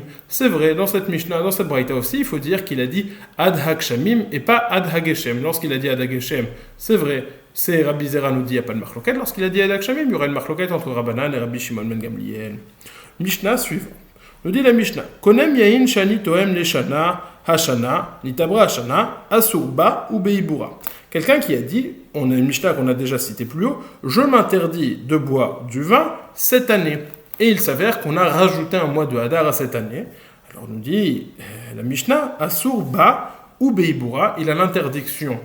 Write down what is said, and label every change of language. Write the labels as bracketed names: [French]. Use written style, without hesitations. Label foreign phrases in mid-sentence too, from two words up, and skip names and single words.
[French] C'est vrai, dans cette Mishnah, dans cette Braïta aussi, il faut dire qu'il a dit [Hebrew] עד הגשם [French] et pas [Hebrew] עד הגשם. [French] Lorsqu'il a dit [Hebrew] עד הגשם, [French] c'est vrai, c'est Rabbi Zera nous dit, il n'y a pas de marloquette. Lorsqu'il a dit [Hebrew] עד הגשם, [French] il y aura une marloquette entre Rabbanan et Rabbi Shimon ben Gamliel. Mishnah suivant. Nous dit la Mishnah, [Hebrew] קונם יין שאני טועם לשנה השנה, נתעברה השנה, אסור בה ובעיבורה. [French] Quelqu'un qui a dit, on a une Mishnah qu'on a déjà citée plus haut, je m'interdis de boire du vin cette année. Et il s'avère qu'on a rajouté un mois de Hadar à cette année. Alors on nous dit, la Mishnah, [Hebrew] אסור בה ובעיבורה, [French] il a l'interdiction.